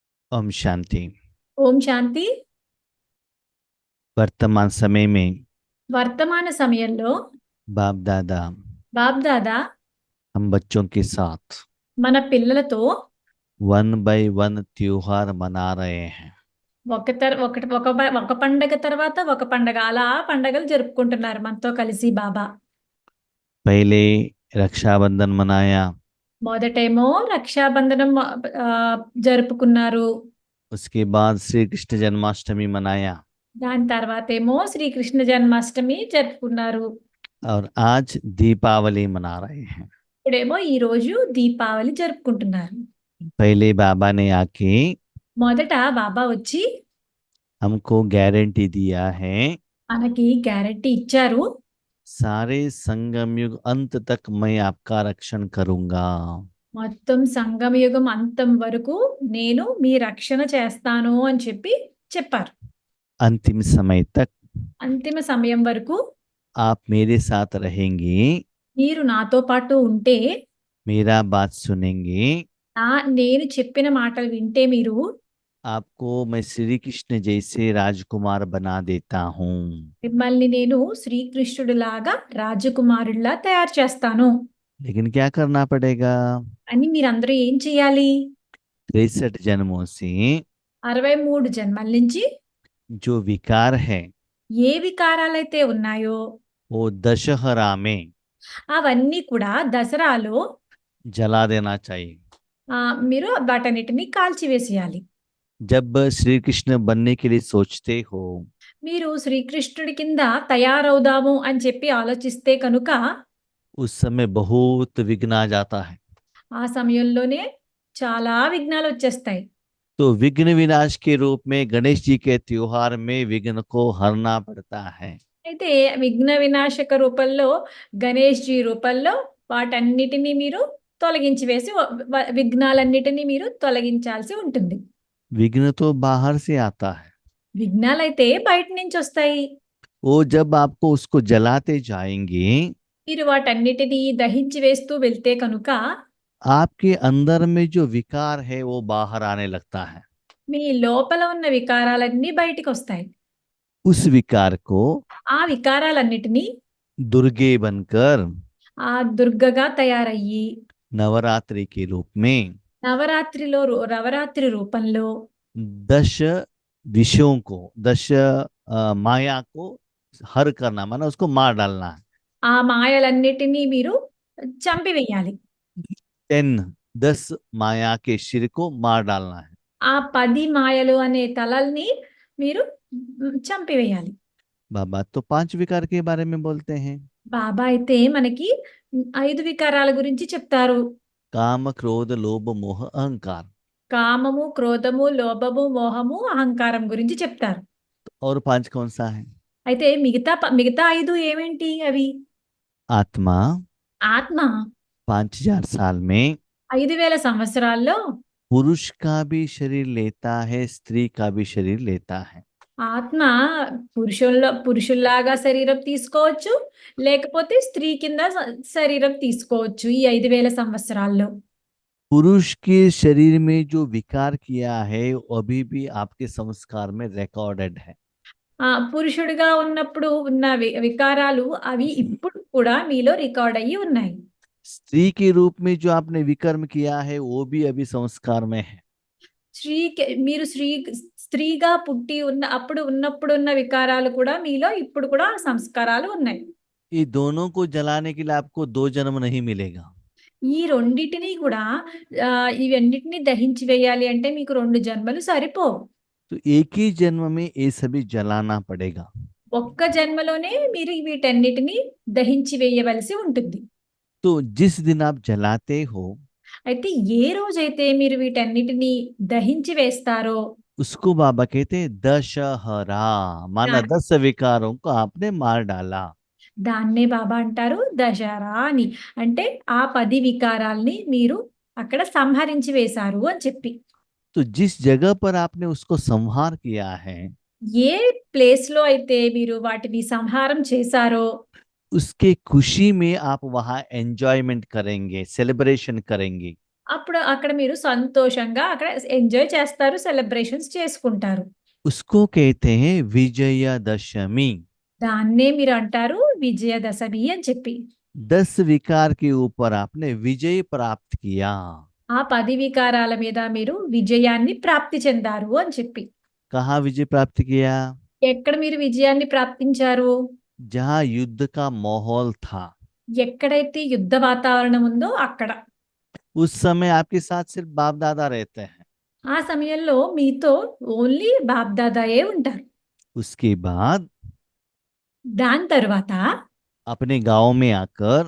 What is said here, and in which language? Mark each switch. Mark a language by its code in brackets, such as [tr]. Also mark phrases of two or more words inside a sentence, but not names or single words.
[hi] ओम शांति। [te] ఓం శాంతి. [hi] वर्तमान समय में [te] వర్తమాన సమయంలో [hi] बाप दादा [te] బాబ్దాదా [hi] हम बच्चों के साथ [te] మన పిల్లలతో [en] one by one [hi] त्योहार मना रहे हैं। [te] ఒక పండగ తర్వాత ఒక పండగ అలా పండగలు జరుపుకుంటున్నారు మనతో కలిసి బాబా. [hi] पहले रक्षाबंधन मनाया, [te] మొదటేమో రక్షాబంధనం ఆ, జరుపుకున్నారు. [hi] उसके बाद श्री कृष्ण जन्माष्टमी मनाया [te] దాని తర్వాత ఏమో శ్రీకృష్ణ జన్మాష్టమి జరుపుకున్నారు. [hi] और आज दीपावली मना रहे हैं। [te] ఇప్పుడేమో ఈ రోజు దీపావళి జరుపుకుంటున్నారు. [hi] पहले बाबा ने आके [te] మొదట బాబా వచ్చి [hi] हमको गारंटी दिया है, [te] మనకి గ్యారెంటీ ఇచ్చారు. [hi] सारे संगम युग अंत तक मैं आपका रक्षण करूंगा। [te] మొత్తం సంగమయుగం అంతం వరకు నేను మీ రక్షణ చేస్తాను అని చెప్పారు. [hi] अंतिम समय तक [te] అంతిమ సమయం వరకు [hi] आप मेरे साथ रहेंगे, [te] మీరు నాతో పాటు ఉంటే, [hi] मेरा बात सुनेंगे, [te] నేను చెప్పిన మాటలు వింటే మీరు [hi] आपको मैं श्री कृष्ण जैसे राजकुमार बना देता हूँ। [te] మిమ్మల్ని నేను శ్రీకృష్ణుడిలాగా రాజకుమారుడిలా తయారు చేస్తాను. [hi] लेकिन क्या करना पड़ेगा? [te] అని మీరందరూ ఏం చేయాలి? [hi] 63 जन्मों से [te] 63 జన్మల నుంచి [hi] जो विकार है [te] ఏ వికారాలైతే ఉన్నాయో [hi] वो दशहरा में [te] అవన్నీ కూడా దసరాలో [hi] जला देना चाहिए। [te] మీరు వాటన్నిటిని కాల్చివేసేయాలి. [hi] जब श्री कृष्ण बनने के लिए सोचते हो [te] మీరు శ్రీకృష్ణుడి కింద తయారవుదాము అని చెప్పి ఆలోచిస్తే కనుక [hi] उस समय बहुत विघ्न आ जाता है। [te] ఆ సమయంలోనే చాలా విఘ్నాలు వచ్చేస్తాయి. [hi] तो विघ्न विनाश के रूप में गणेश जी के त्योहार में विघ्न को हरना पड़ता है। [te] అయితే విఘ్న వినాశక రూపంలో గణేష్ జీ రూపంలో వాటన్నిటినీ మీరు తొలగించి వేసి విఘ్నాలన్నిటినీ మీరు తొలగించాల్సి ఉంటుంది. [hi] विघ्न तो बाहर से आता है, [te] విఘ్నాలైతే బయట నుంచి వస్తాయి. [hi] वो जब आपको उसको जलाते जाएंगे [te] మీరు వాటన్నిటినీ దహించి వేస్తూ వెళ్తే కనుక [hi] आपके अंदर में जो विकार है वो बाहर आने लगता है। [te] మీ లోపల ఉన్న వికారాలన్నీ బయటికి వస్తాయి. [hi] उस विकार को [te] ఆ వికారాలన్నిటినీ [hi] दुर्गे बनकर [te] ఆ దుర్గగా తయారయ్యి [hi] नवरात्रि के रूप में [te] నవరాత్రి రూపంలో [hi] 10 विषयों को 10 माया को हर करना, माना उसको मार डालना है। [te] ఆ మాయలన్నిటినీ మీరు చంపివేయాలి. [hi] 10 माया के शिर को मार डालना है। [te] ఆ 10 మాయలు అనే తలల్ని మీరు చంపివేయాలి. [hi] बाबा तो 5 विकार के बारे में बोलते हैं। [te] బాబా అయితే మనకి 5 వికారాల గురించి చెప్తారు. [hi] काम क्रोध लोभ मोह अहंकार। [te] కామము, క్రోధము, లోభము, మోహము, అహంకారం గురించి చెప్తారు. [hi] और 5 कौन सा है? [te] అయితే మిగతా 5 ఏమేంటి అవి? [hi] आत्मा [te] ఆత్మ [hi] 5000 साल में [te] 5000 సంవత్సరాల్లో [hi] पुरुष का भी शरीर लेता है, स्त्री का भी शरीर लेता है। [te] ఆత్మ పురుషుల్లాగా శరీరం తీసుకోవచ్చు, లేకపోతే స్త్రీ కింద శరీరం తీసుకోవచ్చు. ఈ 5000 సంవత్సరాల్లో [hi] पुरुष के शरीर में जो विकार किया है वो अभी भी आपके संस्कार में रिकॉर्डेड है। [te] పురుషుడిగా ఉన్నప్పుడు ఉన్న వికారాలు అవి ఇప్పుడు కూడా మీలో రికార్డ్ అయ్యి ఉన్నాయి. [hi] स्त्री के रूप में जो आपने विकर्म किया है वो भी अभी संस्कार में है। [te] మీరు స్త్రీగా పుట్టి ఉన్నప్పుడు ఉన్న వికారాలు కూడా మీలో ఇప్పుడు కూడా సంస్కారాలు ఉన్నాయి. [hi] ये दोनों को जलाने के लिए आपको 2 जन्म नहीं मिलेगा। [te] ఈ రెండిటిని కూడా ఇవన్నిటిని దహించి వేయాలి అంటే మీకు 2 జన్మలు సరిపోవు. [hi] तो एक ही जन्म में ये सभी जलाना पड़ेगा। [te] ఒక్క జన్మలోనే మీరు వీటన్నిటిని దహించి వేయవలసి ఉంటుంది. [hi] तो जिस दिन आप जलाते हो [te] అయితే ఏ రోజైతే మీరు వీటన్నిటిని దహించి వేస్తారో [hi] उसको बाबा कहते हैं दशहरा, माना 10 विकारों को आपने मार डाला। [te] దాన్నే బాబా అంటారు దశరా అని. అంటే ఆ 10 వికారాల్ని మీరు అక్కడ సంహరించి వేశారు అని చెప్పి. [hi] तो जिस जगह पर आपने उसको संहार किया है [te] ఏ ప్లేస్ లో అయితే మీరు వాటిని సంహారం చేశారో [hi] उसके खुशी में आप वहां एंजॉयमेंट करेंगे, सेलिब्रेशन करेंगे। [te] అప్పుడు అక్కడ మీరు సంతోషంగా అక్కడ ఎంజాయ్ చేస్తారు, సెలబ్రేషన్స్ చేసుకుంటారు. [hi] उसको कहते हैं विजयदशमी। [te] దాన్నే మీరు అంటారు విజయదశమి అని చెప్పి. [hi] 10 विकार के ऊपर आपने विजय प्राप्त किया। [te] ఆ 10 వికారాల మీద మీరు విజయాన్ని ప్రాప్తి చెందారు అని చెప్పి. [hi] कहाँ विजय प्राप्त किया? [te] ఎక్కడ మీరు విజయాన్ని ప్రాప్తించారు? [hi] जहाँ युद्ध का माहौल था। [te] ఎక్కడైతే యుద్ధ వాతావరణం ఉందో అక్కడ. [hi] उस समय आपके साथ सिर्फ बाप दादा रहते हैं। [te] ఆ సమయంలో మీతో ఓన్లీ బాప్దాదాయే ఉంటారు. [hi] उसके बाद [te] దాని తరువాత [hi] अपने गांव में आकर